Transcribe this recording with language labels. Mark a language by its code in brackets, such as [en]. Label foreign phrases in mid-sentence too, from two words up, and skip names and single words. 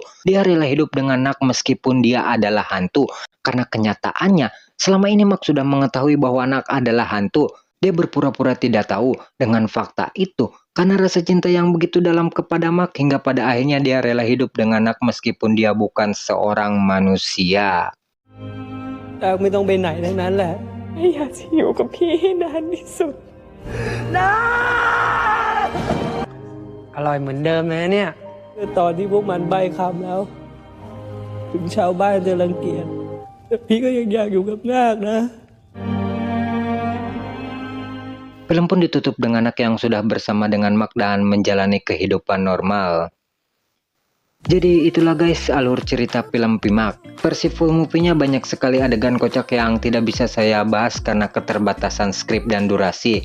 [id] Dia rela hidup dengan Nak meskipun dia adalah hantu. Karena kenyataannya, selama ini Mak sudah mengetahui bahwa Nak adalah hantu. Dia berpura-pura tidak tahu dengan fakta itu. Karena rasa cinta yang begitu dalam kepada Mak, hingga pada akhirnya dia rela hidup dengan Nak meskipun dia bukan seorang manusia. [th] ไม่ต้องไปไหนทั้งนั้นแหละ อยากจะอยู่กับพี่ให้นานที่สุด อร่อยเหมือนเดิมเลยเนี่ยตอนที่พวกมันใบ้คำแล้ว ถึงชาวบ้านจะรังเกียจแต่พี่ก็ยังอยากอยู่กับนาคนะ [id] Film pun ditutup dengan Nak yang sudah bersama dengan Mak dan menjalani kehidupan normal. Jadi itulah guys alur cerita film Pimak. Versi [en] full movie- [id] nya banyak sekali adegan kocak yang tidak bisa saya bahas karena keterbatasan skrip dan durasi.